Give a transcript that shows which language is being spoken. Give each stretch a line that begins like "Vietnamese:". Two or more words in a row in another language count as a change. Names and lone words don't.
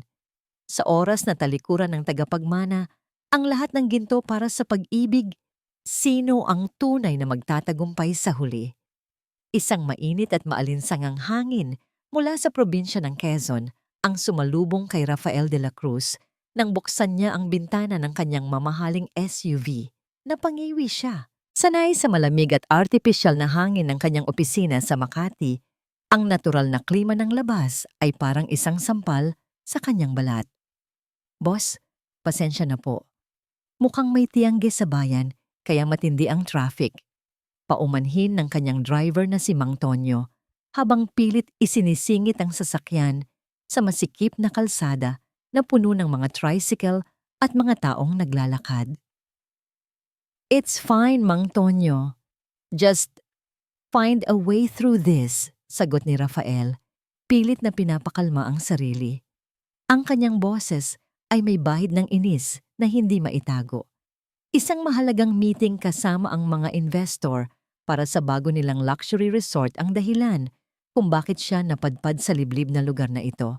Filipino: Sa oras na talikuran ng tagapagmana ang lahat ng ginto para sa pag-ibig, sino ang tunay na magtatagumpay sa huli? Isang mainit at maalinsangang hangin mula sa probinsya ng Quezon ang sumalubong kay Rafael de la Cruz nang buksan niya ang bintana ng kanyang mamahaling SUV. Napangiwi siya. Sanay sa malamig at artificial na hangin ng kanyang opisina sa Makati, ang natural na klima ng labas ay parang isang sampal sa kanyang balat. "Boss, pasensya na po. Mukhang may tiyangge sa bayan kaya matindi ang traffic." Paumanhin ng kanyang driver na si Mang Tonyo habang pilit isinisingit ang sasakyan sa masikip na kalsada na puno ng mga tricycle at mga taong naglalakad.
English: "It's fine, Mang Tonyo. Just find a way through this,"
Filipino: sagot ni Rafael, pilit na pinapakalma ang sarili. Ang kanyang boses ay may bahid ng inis na hindi maitago. Isang mahalagang meeting kasama ang mga investor para sa bago nilang luxury resort ang dahilan kung bakit siya napadpad sa liblib na lugar na ito.